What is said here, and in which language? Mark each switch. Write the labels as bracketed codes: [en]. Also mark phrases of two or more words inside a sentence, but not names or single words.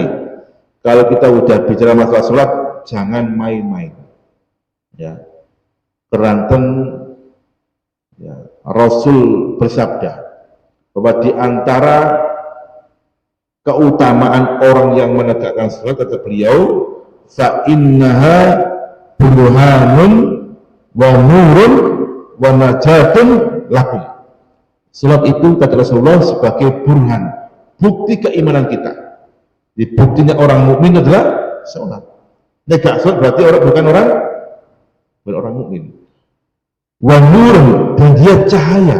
[id] Kalau kita udah bicara masalah sholat, jangan main-main. Ya, keranten ya, Rasul bersabda bahwa di antara keutamaan orang yang menegakkan sholat kata beliau, [ar] فإنها برهان ونور ونجاة لكم. [id] Salat itu kata Rasulullah sebagai burhan, bukti keimanan kita. Di buktinya orang mukmin adalah salat. Negak salat berarti bukan orang mukmin. [ar] ونور, [id] dan dia cahaya.